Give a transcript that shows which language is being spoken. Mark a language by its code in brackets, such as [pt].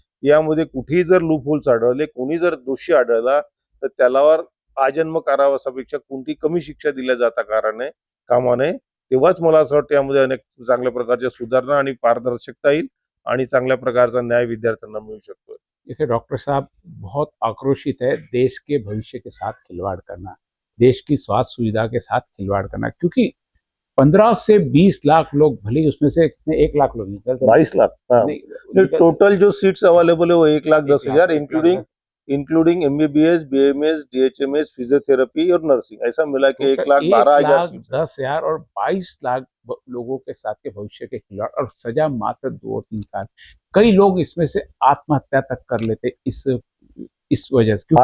[mr] यामध्ये कुठेही जर लूपहोल्स आढळले, कोणी जर दोषी आढळला तर त्यालावर आजन्म कारावासापेक्षा कोणती कमी शिक्षा दिल्या जाता कामा नये. तेव्हाच मला असं वाटतं यामध्ये अनेक चांगल्या प्रकारच्या सुधारणा आणि पारदर्शकता येईल आणि चांगल्या प्रकारचा न्याय विद्यार्थ्यांना मिळू शकतो. [hi] जैसे डॉक्टर साहब बहुत आक्रोशित है, देश के भविष्य के साथ खिलवाड़ करना, देश की स्वास्थ्य सुविधा के साथ खिलवाड़ करना, क्योंकि 15 से 20 लाख लोग, भले ही उसमें से कितने 1 लाख लोग निकलते हैं, 22 लाख टोटल जो सीट्स अवेलेबल है वो 1,10,000 including MBBS, BMS, DHMS, physiotherapy और नर्सिंग, ऐसा मिला के 1,12,000 10,000 और 22 लाख लोगों के साथ के भविष्य के खिलाड़, और सजा मात्र 2-3 साल। कई लोग इसमें से आत्महत्या तक कर लेते इस वजह से, क्योंकि